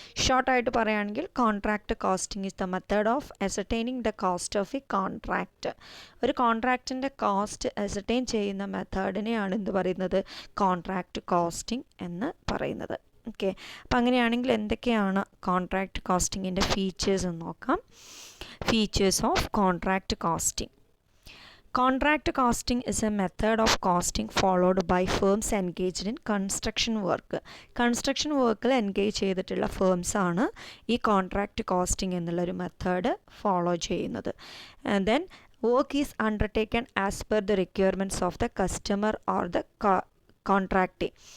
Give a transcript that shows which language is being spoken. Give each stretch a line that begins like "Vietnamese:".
Malayalam: ഷോർട്ടായിട്ട് പറയുകയാണെങ്കിൽ
English: Contract costing is the method of ascertaining the cost of a contract.
Malayalam: ഒരു കോൺട്രാക്റ്റിൻ്റെ cost ascertain ചെയ്യുന്ന മെത്തേഡിനെയാണ് എന്ത് പറയുന്നത്, കോൺട്രാക്റ്റ് കോസ്റ്റിംഗ് എന്ന് പറയുന്നത്. ഓക്കെ, അപ്പം അങ്ങനെയാണെങ്കിൽ എന്തൊക്കെയാണ് കോൺട്രാക്റ്റ് കോസ്റ്റിങ്ങിൻ്റെ ഫീച്ചേഴ്സ് എന്ന് നോക്കാം.
English: Features of contract costing. Contract costing is a method of costing followed by firms engaged in construction work.
Malayalam: Construction വർക്കിൽ എൻഗേജ് ചെയ്തിട്ടുള്ള ഫേംസ് ആണ് ഈ കോൺട്രാക്റ്റ് കോസ്റ്റിംഗ് എന്നുള്ളൊരു മെത്തേഡ് ഫോളോ ചെയ്യുന്നത്.
English: Then work is undertaken as per the requirements of the customer or the contractee.